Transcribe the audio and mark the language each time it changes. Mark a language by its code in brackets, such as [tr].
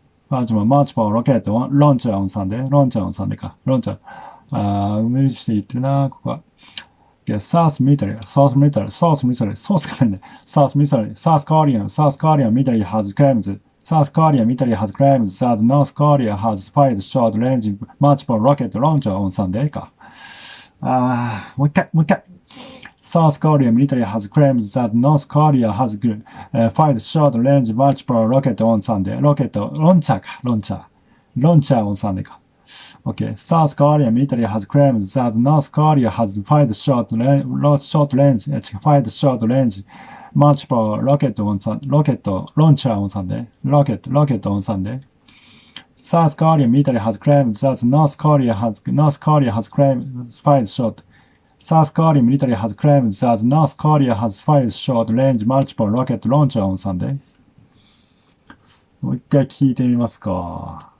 [en] multiple rocket launcher on Sunday. Launcher on Sunday か。 launcher。 [ja] 無理して言ってるな、ここは。 [en] South military, South military, South military, South がないね。 South military, South Korean military has claimed, South Korean military has claimed that North Korea has fired short-range multiple rocket launcher on Sunday か。 [ja] もう一回。 [en] South Korean military has claimed that North Korea has fired short-range multiple rocket on Sunday. [ja] ロケット、ロンチャーか、ロンチャー on Sunday か。 [en] Okay. South Korean military has claimed that North Korea has fired short-range multiple rocket launcher on Sunday. Rocket on Sunday. South Korean military has claimed that North Korea has claimed fired short. South Korean military has claimed that North Korea has fired short-range multiple rocket launcher on Sunday. [ja] もう一回聞いてみますか。